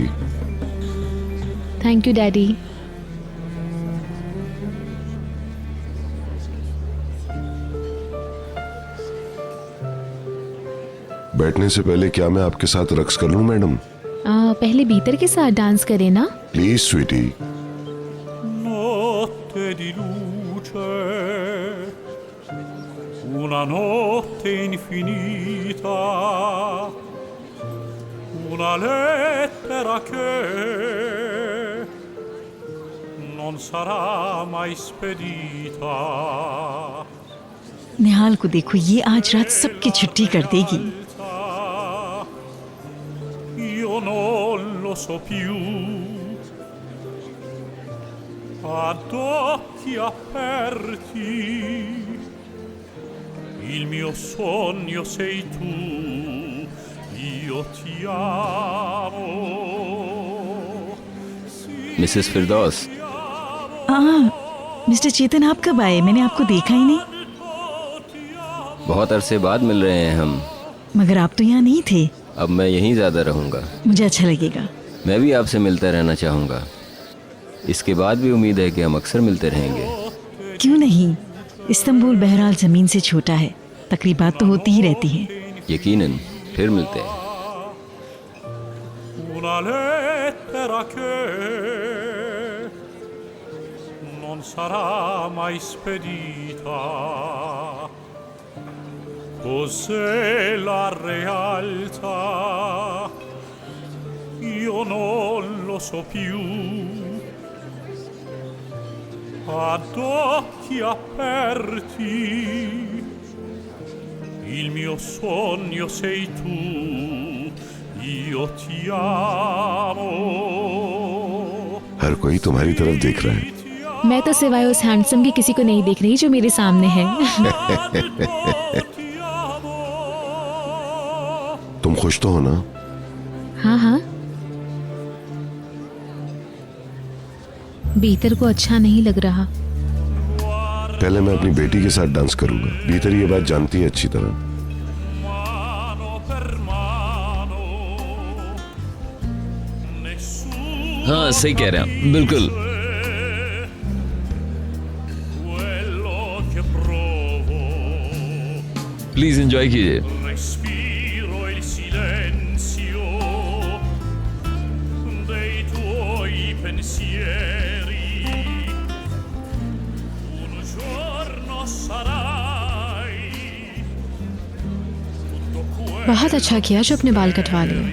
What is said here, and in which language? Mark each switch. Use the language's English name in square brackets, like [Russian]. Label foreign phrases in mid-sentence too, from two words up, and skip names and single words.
[English] Thank you daddy. [Hindi] बैठने से पहले क्या मैं आपके साथ रक्स कर लूं मैडम? पहले भीतर के साथ डांस करें ना। [English] Please sweetie. [Italian] Una notte infinita, una lettera che non sarà mai spedita. [Hindi] निहाल को देखो, ये आज रात सबकी छुट्टी कर देगी। [Italian] Io non lo so più. Ad occhi aperti il mio sogno sei tu, io ti amo. [Hindi] मिसेस फिरदौस। मिस्टर चेतन, आप कब आए? मैंने आपको देखा ही नहीं। बहुत अरसे बाद मिल रहे हैं हम। मगर आप तो यहाँ नहीं थे। अब मैं यहीं ज्यादा रहूंगा। मुझे अच्छा लगेगा। मैं भी आपसे मिलता रहना चाहूंगा। इसके बाद भी उम्मीद है कि हम अक्सर मिलते रहेंगे। क्यों नहीं, इस्तांबुल बहरहाल जमीन से छोटा है, तकरीबात तो होती ही रहती हैं। यकीनन फिर मिलते हैं। [Italian] Una lettera che non sarà mai spedita. Cos'è la realtà? Io non lo so più. Ad occhi aperti il mio sogno sei tu, io ti amo. [Hindi] हर कोई तुम्हारी तरफ देख रहा है। मैं तो सिवाय उस हैंडसम की किसी को नहीं देख रही जो मेरे सामने है। तुम खुश तो हो ना? हाँ हाँ। भीतर को अच्छा नहीं लग रहा। पहले मैं अपनी बेटी के साथ डांस करूंगा। भीतर ये बात जानती है अच्छी तरह। हाँ सही कह रहे हैं, बिल्कुल। [English] Please enjoy [Hindi] कीजिए। [Italian] Respiro il silenzio dei tuoi pensieri. Un giorno sarai tutto quello [Hindi] बहुत अच्छा किया जो अपने बाल कटवा लिए।